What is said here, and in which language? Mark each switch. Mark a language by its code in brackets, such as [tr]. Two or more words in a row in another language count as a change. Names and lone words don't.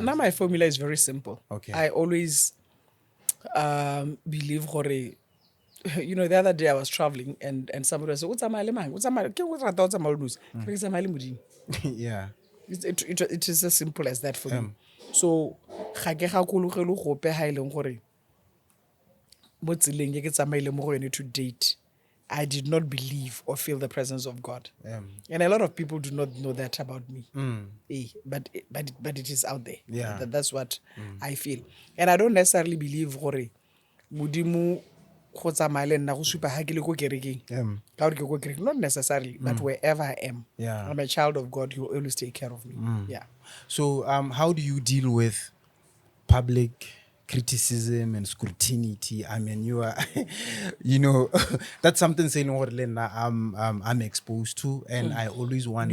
[en] Now my formula is very simple. Okay. I always believe gore, you know, the other day I was traveling and somebody was saying, Yeah. it is as simple as that for me. [tn] So ga ke gakologelwe gope ha ile gore mo tseleng ke tsamaile mo go yone [en] to date, I did not believe or feel the presence of God. And a lot of people do not know that about me. But it is out there. Yeah. That's what I feel. And I don't necessarily believe [tn] gore modimo go tsamaya le nna go supa ha ke le ko kerekeng. Ka gore ke ko kerekeng, [en] not necessarily, but wherever I am. Yeah. I'm a child of God. He will always take care of me. Yeah. So how do you deal with public criticism and scrutiny? I mean, you are, you know, that's something saying I'm exposed to, and I always wonder.